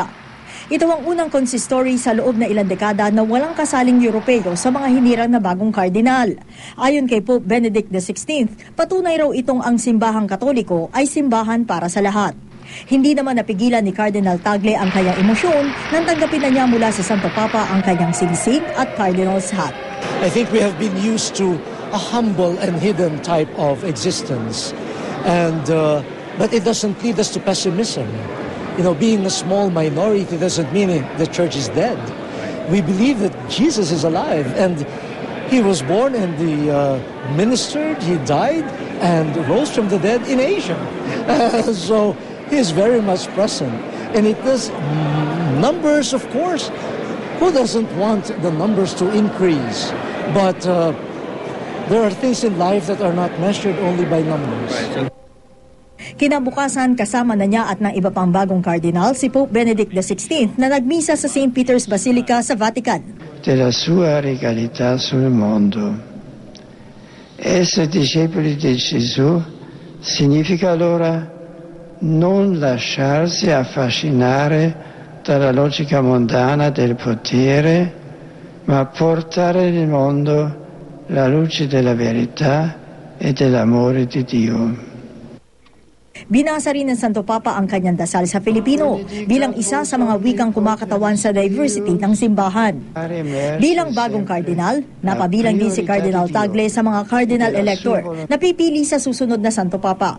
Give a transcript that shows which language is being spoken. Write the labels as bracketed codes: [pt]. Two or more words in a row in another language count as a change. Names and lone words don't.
[tl] Ito ang unang consistory sa loob na ilang dekada na walang kasaling Europeo sa mga hinirang na bagong kardinal. Ayon kay Pope Benedict XVI, patunay raw itong ang Simbahang Katoliko ay simbahan para sa lahat. Hindi naman napigilan ni Cardinal Tagle ang kanyang emosyon nang tanggapin na niya mula sa Santo Papa ang kanyang singsing at [en] cardinal's hat. I think we have been used to a humble and hidden type of existence, but it doesn't lead us to pessimism. You know, being a small minority doesn't mean the church is dead. We believe that Jesus is alive, and he was born and he ministered, he died, and rose from the dead in Asia. So he is very much present. And it does numbers, of course. Who doesn't want the numbers to increase? But there are things in life that are not measured only by numbers. [tl] Kinabukasan, kasama na niya at ng iba pang bagong kardinal si Pope Benedict XVI na nagmisa sa St. Peter's Basilica sa Vatican. [it] Della sua regalità sul mondo. Essere discepoli di Gesù significa allora non lasciarsi affascinare dalla logica mondana del potere, ma portare nel mondo la luce della verità e dell'amore di Dio. [tl] Binasa rin ng Santo Papa ang kanyang dasal sa Filipino bilang isa sa mga wikang kumakatawan sa diversity ng simbahan. Bilang bagong kardinal, napabilang din si Cardinal Tagle sa mga [en] cardinal elector [tl] na pipili sa susunod na Santo Papa.